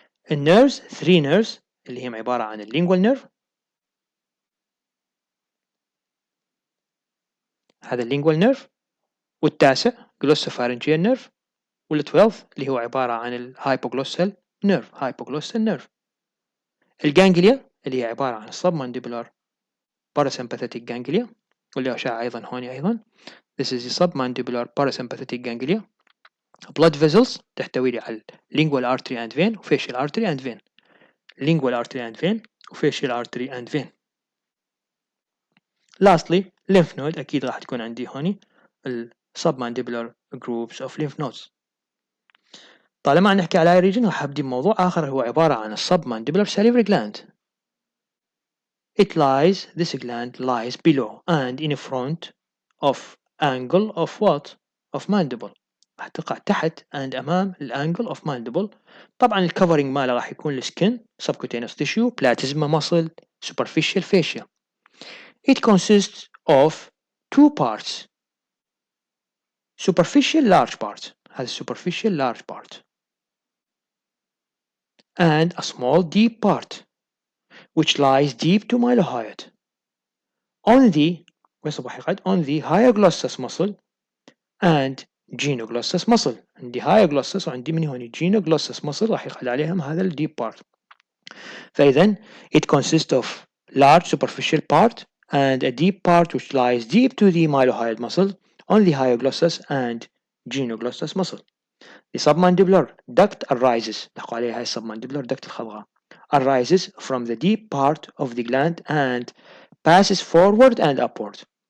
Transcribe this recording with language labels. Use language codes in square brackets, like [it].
[ar] النيرفز 3 nerves اللي هم عبارة عن [en] lingual nerve، [ar] هذا lingual nerve، والتاسع [en] glossopharyngeal nerve، [ar] وال12 اللي هو عبارة عن [en] hypoglossal nerve. [ar] الجانجليا اللي هي عبارة عن [en] submandibular parasympathetic ganglia [ar] واللي أشعة أيضا هون أيضا. [en] This is the submandibular parasympathetic ganglia. Blood vessels [ar] تحتوي على [en] lingual artery and vein وfacial artery and vein. lingual artery and vein وfacial artery and vein. Lastly lymph node [ar] أكيد راح تكون عندي هوني [en] submandibular groups of lymph nodes. [ar] طالما عم نحكي على هاي region راح أبدي بموضوع آخر هو عبارة عن submandibular salivary gland. [en] This gland lies below and in front of angle of what? Of mandible. [ar] راح تقع تحت and أمام الانجل [en] of mandible. [ar] طبعا الكفرنج ماله راح يكون السكن [en] subcutaneous tissue platysma muscle superficial fascia. It consists of two parts. Superficial large part has superficial large part and a small deep part which lies deep to mylohyoid. On the hyoglossus muscle and genoglossus muscle. [ar] عندي hyoglossus وعندي من هون genoglossus muscle راح يقعد عليهم هذا ال [en] deep part. [ar] فإذا [en] it consists of large superficial part and a deep part which lies deep to the mylohyoid muscle on the hyoglossus and genoglossus muscle. The submandibular duct arises [ar] نحكي عليها هاي [en] submandibular duct [ar] الخضراء [en] arises from the deep part of the gland and passes forward and upward.